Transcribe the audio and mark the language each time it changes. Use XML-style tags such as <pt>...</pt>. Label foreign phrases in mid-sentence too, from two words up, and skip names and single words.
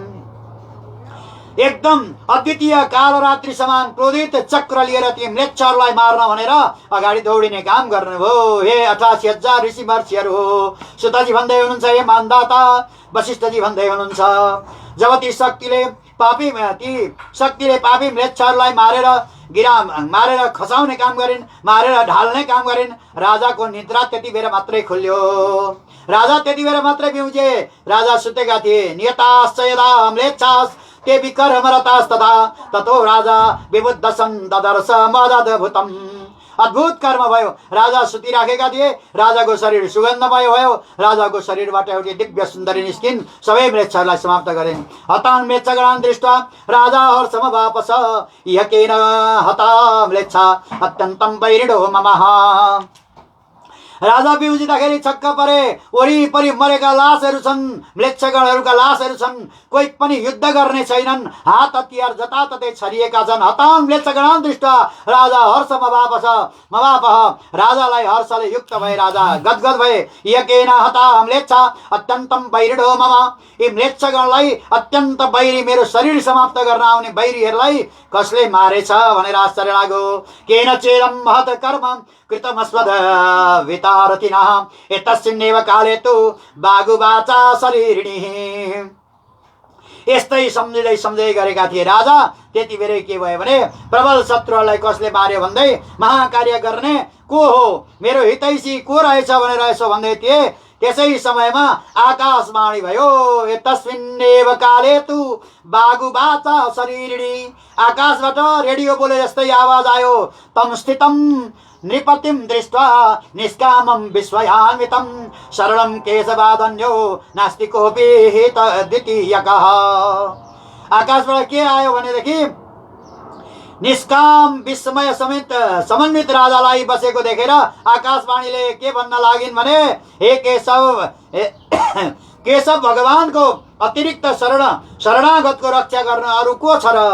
<ne>एकदम अद्वितीय कालरात्रि समान क्रोधित चक्र लिएर ती म्लेच्छहरूलाई मार्न भनेर अगाडि दौडिने काम गर्नुभयो। हे 88,000 ऋषि महर्षिहरू हो, सुतजी भन्दै हुनुहुन्छ, हे मानदाता वशिष्ठजी भन्दै हुनुहुन्छ, जब ती शक्तिले पापी म्लेच्छहरूलाई मारेर खसाउने काम गरिन्, मारेर ढाल्ने काम गरिन्, राजाको निद्रा त्यति बेर मात्रै खुल्यो। राजा त्यति बेर मात्रै बिउजे। राजा सुतेका थिए।</ne> <sa>नियताश्च यदा म्लेच्छास् ते विकर्मरतास्तथा ततो राजा विबुद्धसन् ददर्श मदद्भुतम्।</sa> <ne>अद्भुत कर्म भयो। राजा सुतिराखेका थिए। राजाको शरीर सुगन्धमय भयो। राजाको शरीरबाट एउटी दिव्य सुन्दरी निस्किन्, सबै म्लेच्छहरूलाई समाप्त गरिन्।</ne> <sa>हतान् म्लेच्छगणान् दृष्ट्वा राजा हर्षमवापस इह केन हता म्लेच्छा अत्यन्तं वैरिणो ममः।</sa> <ne>राजा बिउजिँदाखेरि छक्क परे। वरिपरि मरेका लासहरू छन्, म्लेच्छगणहरूका लासहरू छन्, कोही पनि युद्ध गर्ने छैनन्, हात हतियार जताततै छरिएका छन्।</ne> <sa>हतान् म्लेच्छगणान् दृष्ट्वा राजा हर्षमवापः।</sa> <ne>राजालाई हर्षले युक्त भए राजा गदगद भए।</ne> <sa>यकेन हता म्लेच्छा अत्यन्तं वैरिणो मम।</sa> <ne>यी म्लेच्छगणलाई अत्यन्त वैरी, मेरो शरीर समाप्त गर्न आउने वैरीहरूलाई कसले मारेछ भनेर आश्चर्य लाग्यो।</ne> <sa>केन चेदं महत् कर्म कृतमस्मद वितारतिनः एतस्मिन्नेव काले तु बागुवाचा शरीरिणी।</sa> <ne>यस्तै सम्झिँदै गरेका थिए राजा। त्यति बेरै के भयो भने प्रबल शत्रुहरूलाई कसले मार्यो भन्दै महाकार्य गर्ने को हो, मेरो हितैषी को रहेछ भनेर यसो भन्दै थिए। त्यसै समयमा आकाशवाणी भयो।</ne> <sa>तस्मिन्नेव काले तु बागुवाचा शरीरिणी।</sa> <ne>आकाशबाट रेडियो बोले जस्तै आवाज आयो।</ne> <sa>तम स्थितं नृपतिं दृष्ट्वा निष्कामं विस्मयान्वितं शरणं केशवादन्यो नास्ति कोऽपि द्वितीयकः।</sa> <ne>आकाशबाट के आयो भनेदेखि निष्काम विस्मय समेत समन्वित राजालाई बसेको देखेर आकाशवाणीले के भन्न लागिन् भने, हे केशव भगवानको अतिरिक्त शरणागतको रक्षा गर्न अरू को छ र?</ne>